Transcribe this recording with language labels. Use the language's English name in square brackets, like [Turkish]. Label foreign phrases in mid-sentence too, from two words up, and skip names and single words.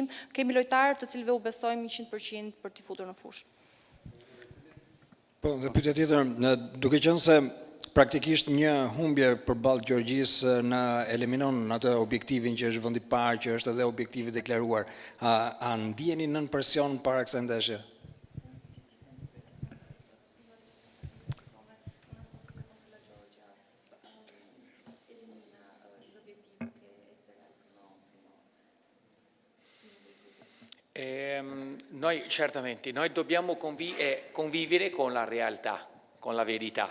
[Albanian] Kemi lojtarë të cilëve u besojmë 100% për t'i futur në fushë. Po, dhe pyetja tjetër, duke qenë se praktikisht një humbje përballë Gjergjisë na eliminon atë objektivin që është vendi i parë, që është edhe objektivi deklaruar, a ndjeni nën presion para kësaj ndeshje? [Italian] Noi certamente, noi dobbiamo convivere con la realtà, con la verità.